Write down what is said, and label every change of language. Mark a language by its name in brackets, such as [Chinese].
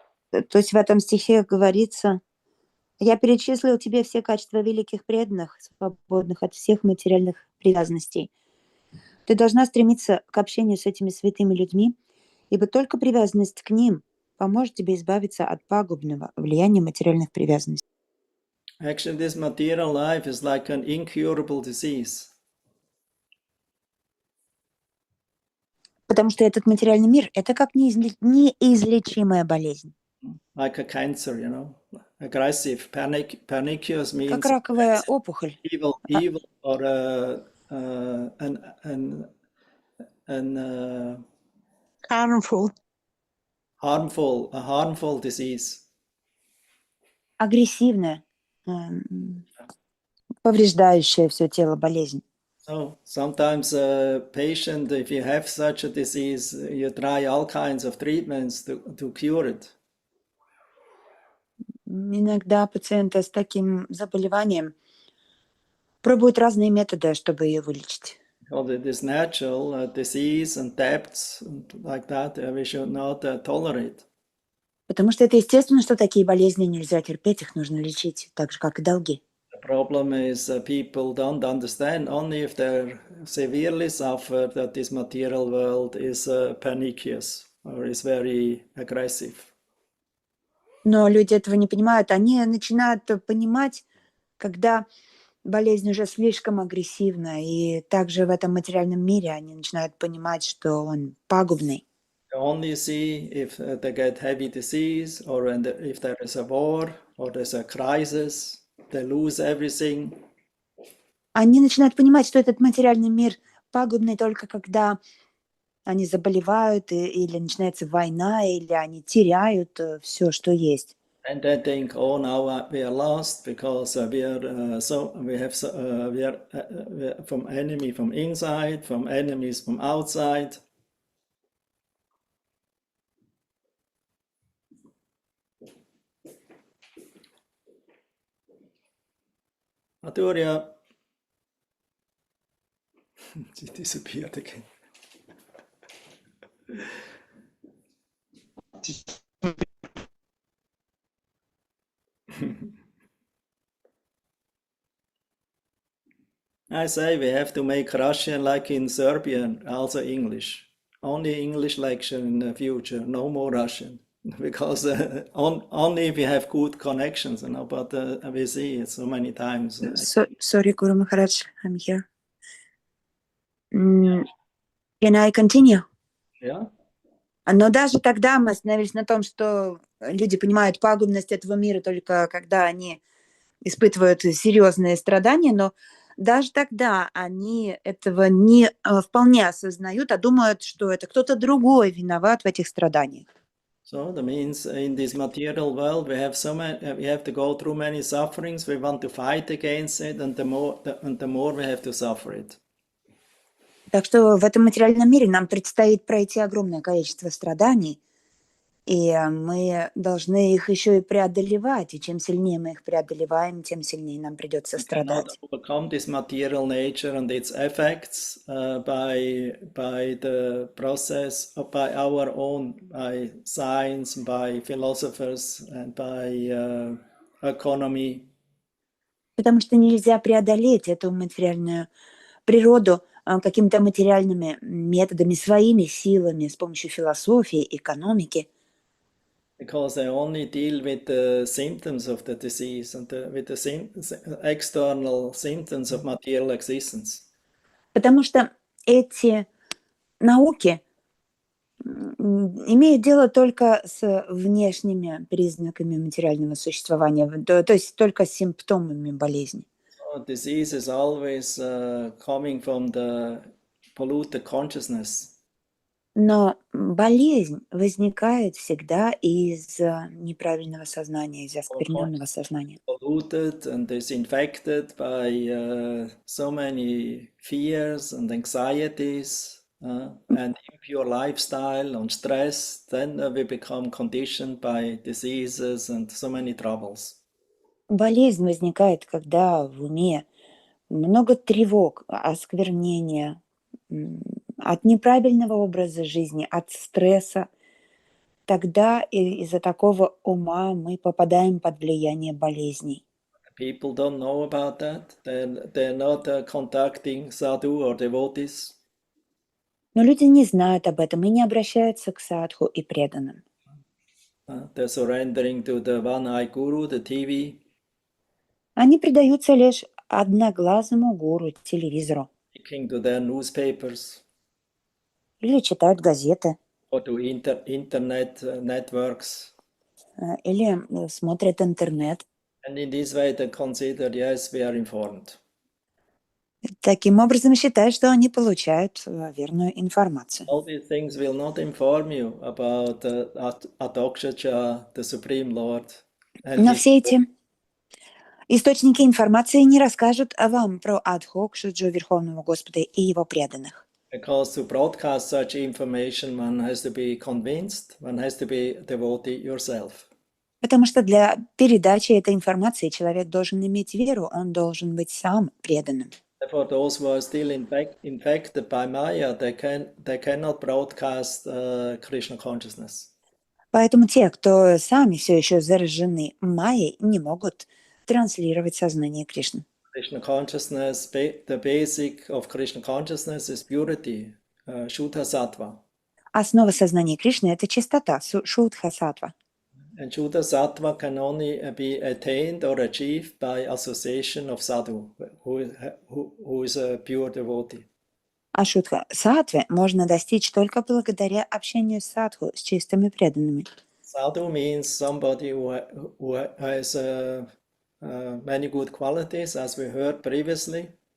[Russian] То есть в этом стихе говорится: я перечислил тебе все качества великих преданных, свободных от всех материальных привязанностей. Ты должна стремиться к общению с этими святыми людьми, ибо только привязанность к ним поможет тебе избавиться от пагубного влияния материальных привязанностей. [English] Actually, this material life is like an incurable disease. [Russian] Потому что этот материальный мир – это как неизлечимая болезнь. [English] Like a cancer, you know, aggressive, pernicious means [Russian] Как раковая опухоль. [English] evil, or harmful disease. [Russian] Агрессивная, повреждающая все тело болезнь. [English] So sometimes a patient, if you have such a disease, you try all kinds of treatments to cure it. [Russian] Иногда пациенты с таким заболеванием пробуют разные методы, чтобы ее вылечить. [English] Because it is natural, disease and debts like that, we should not tolerate. [Russian] Потому что это естественно, что такие болезни нельзя терпеть, их нужно лечить, так же, как и долги. [English] The problem is people don't understand only if they're severely suffer that this material world is pernicious or is very aggressive. [Russian] Но люди этого не понимают. Они начинают понимать, когда болезнь уже слишком агрессивна, и также в этом материальном мире они начинают понимать, что он пагубный. [English] They only see if they get heavy disease or if there is a war or there's a crisis, they lose everything. [Russian] Они начинают понимать, что этот материальный мир пагубный только когда они заболевают, или начинается война, или они теряют все, что есть. [English] And they think, oh, now we are lost because we are from enemy from inside, from enemies from outside. Arturia, she disappeared again. I say we have to make Russian like in Serbian, also English. Only English lecture in the future, no more Russian. Because only if we have good connections, you know, but we see it so many times. Sorry, Guru Maharaj, I'm here. Can I continue? Yeah. [Russian] Но даже тогда мы остановились на том, что люди понимают пагубность этого мира только когда они испытывают серьезные страдания, но даже тогда они этого не вполне осознают, а думают, что это кто-то другой виноват в этих страданиях. [English] So that means in this material world we have we have to go through many sufferings. We want to fight against it, and the more we have to suffer it. [Russian] Так что в этом материальном мире нам предстоит пройти огромное количество страданий, и мы должны их еще и преодолевать. И чем сильнее мы их преодолеваем, тем сильнее нам придется страдать. [English] We cannot overcome this material nature and its effects by the process, by our own, by science, by philosophers, and by economy. [Russian] Потому что нельзя преодолеть эту материальную природу какими-то материальными методами, своими силами, с помощью философии, экономики. [English] Because they only deal with the symptoms of the disease and with the external symptoms of material existence. [Russian] Потому что эти науки имеют дело только с внешними признаками материального существования, то есть только с симптомами болезни. [English] So disease is always coming from the polluted consciousness. [Russian] Но болезнь возникает всегда из неправильного сознания, из [English] Our [Russian] оскверненного [English] consciousness [Russian] сознания. [English] is polluted and is infected by so many fears and anxieties and impure lifestyle and stress. Then we become conditioned by diseases and so many troubles. [Russian] Болезнь возникает, когда в уме много тревог, осквернения, от неправильного образа жизни, от стресса. Тогда из-за такого ума мы попадаем под влияние болезней. [English] People don't know about that. They're not contacting sadhu or devotees. [Russian] Но люди не знают об этом и не обращаются к садху и преданным. [English] They're surrendering to the one-eye guru, the TV. [Russian] Они предаются лишь одноглазому гуру, телевизору, [English] Sticking to their newspapers [Russian] или читают газеты, [English] or to internet networks. [Russian] или смотрят интернет. [English] And in this way they consider, yes, we are informed. [Russian] Таким образом считают, что они получают верную информацию. [English] All these things will not inform you about Adhokshaja, the Supreme Lord. And [Russian] Но [English] his, [Russian] все эти источники информации не расскажут вам про Адхокшаджу Верховного Господа и его преданных. [English] because to broadcast such information, one has to be convinced, one has to be devotee yourself. [Russian] Потому что для передачи этой информации человек должен иметь веру, он должен быть сам преданным. [English] Therefore, those who are still infected by Maya, they cannot broadcast Krishna consciousness. [Russian] Поэтому те, кто сами все еще заражены майей, не могут транслировать сознание Кришны. [English] Krishna consciousness, the basic of Krishna consciousness is purity, Shuddha Sattva. [Russian] Основа сознания Кришны – это чистота, шудха саттва. [English] And Shuddha Sattva can only be attained or achieved by association of sadhu, who is a pure devotee. [Russian] А шудха саттве можно достичь только благодаря общению с садху, с чистыми преданными. [English] Sadhu means somebody who has many good qualities, as we heard previously.